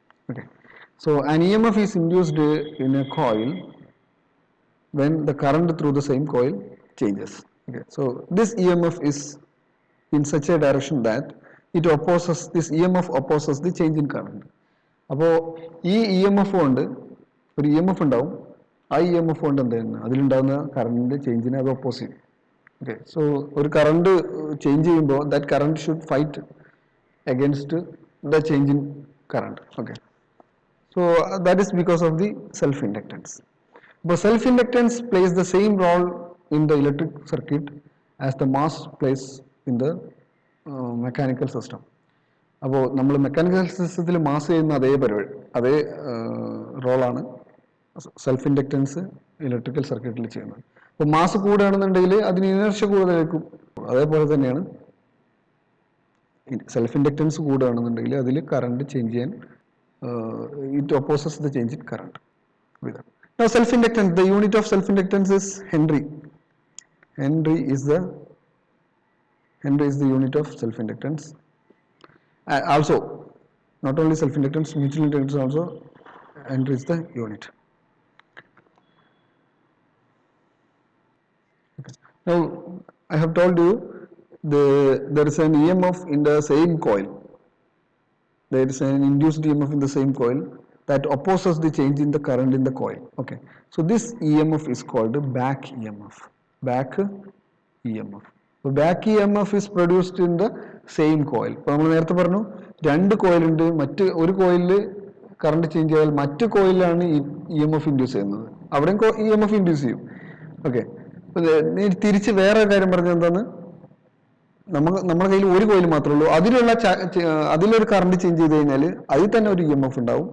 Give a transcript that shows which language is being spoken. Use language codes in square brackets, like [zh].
[en] Okay, so an EMF is induced in a coil when the current through the same coil changes. Okay, so this EMF is in such a direction that it opposes, this EMF opposes the change in current. [ml] അപ്പോൾ ഈ EMF കൊണ്ട് ഒരു EMF ഉണ്ടാവും, ആ EMF കൊണ്ട് എന്തായിരുന്നു അതിലുണ്ടാകുന്ന കറണ്ടിൻ്റെ ചേഞ്ചിനെ അത് oppose ചെയ്യും. [en] okay, so [ml] ഒരു കറണ്ട് ചേഞ്ച് ചെയ്യുമ്പോൾ [en] That current should fight against the change in current. Okay, so that is because of the self-inductance. But self-inductance plays the same role in the electric circuit as the mass plays in the mechanical system. [ml] അപ്പോൾ നമ്മൾ mechanical സിസ്റ്റത്തിൽ mass ചെയ്യുന്ന അതേ പരിപാടി, അതേ റോളാണ് self inductance electrical സർക്യൂട്ടിൽ ചെയ്യുന്നത്. അപ്പോൾ മാസ് കൂടുകയാണെന്നുണ്ടെങ്കിൽ അതിന് ഇനർഷ്യ കൂടുതലായിരിക്കും. അതേപോലെ തന്നെയാണ് സെൽഫ് ഇൻഡക്റ്റൻസ് കൂടുകയാണെന്നുണ്ടെങ്കിൽ അതിൽ കറണ്ട് ചേഞ്ച് ചെയ്യാൻ [en] it opposes the change in current. Now self-inductance, the unit of self-inductance is Henry. Henry is the unit of self-inductance. Also, not only self-inductance, mutual inductance also, Henry is the unit. Okay. Now I have told you there is an EMF in the same coil. There is an induced EMF in the same coil that opposes the change in the current in the coil. Okay, so this EMF is called back EMF. Back EMF. [ml] അപ്പോൾ [en] Back E M F is produced in the same coil. [ml] ഇപ്പോൾ നമ്മൾ നേരത്തെ പറഞ്ഞു രണ്ട് കോയിലുണ്ട്, ഒരു കോയിലിൽ current change ചെയ്താൽ മറ്റു കോയിലാണ് ഇ എം എഫ് ഇൻഡ്യൂസ് ചെയ്യുന്നത്, അവിടെയും ഇ എം എഫ് ഇൻഡ്യൂസ് ചെയ്യും. ഓക്കെ, തിരിച്ച് വേറെ കാര്യം പറഞ്ഞത് എന്താണ്, നമ്മുടെ കയ്യിൽ ഒരു കോയിൽ മാത്രമേ ഉള്ളൂ, അതിലൊരു കറണ്ട് ചേഞ്ച് ചെയ്ത് കഴിഞ്ഞാൽ അതിൽ തന്നെ ഒരു ഇ എം എഫ് ഉണ്ടാവും.